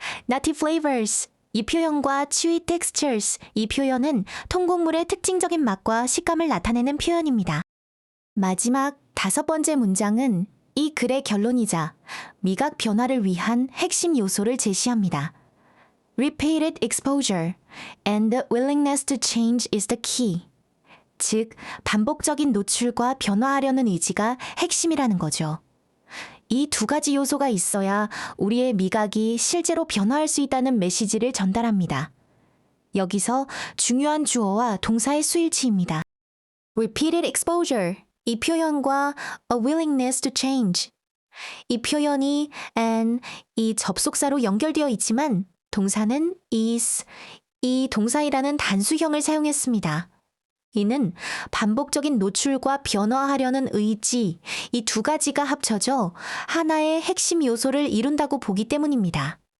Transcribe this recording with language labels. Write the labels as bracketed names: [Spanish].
[Korean] nutty flavors, 이 표현과 chewy textures, 이 표현은 통곡물의 특징적인 맛과 식감을 나타내는 표현입니다. 마지막 다섯 번째 문장은 이 글의 결론이자 미각 변화를 위한 핵심 요소를 제시합니다. [English] Repeated exposure and the willingness to change is the key. [Korean] 즉, 반복적인 노출과 변화하려는 의지가 핵심이라는 거죠. 이 두 가지 요소가 있어야 우리의 미각이 실제로 변화할 수 있다는 메시지를 전달합니다. 여기서 중요한 주어와 동사의 수일치입니다. [English] Repeated exposure. [Korean] 이 표현과 a willingness to change. 이 표현이 and 이 접속사로 연결되어 있지만 동사는 is, 이 동사이라는 단수형을 사용했습니다. 이는 반복적인 노출과 변화하려는 의지, 이 두 가지가 합쳐져 하나의 핵심 요소를 이룬다고 보기 때문입니다.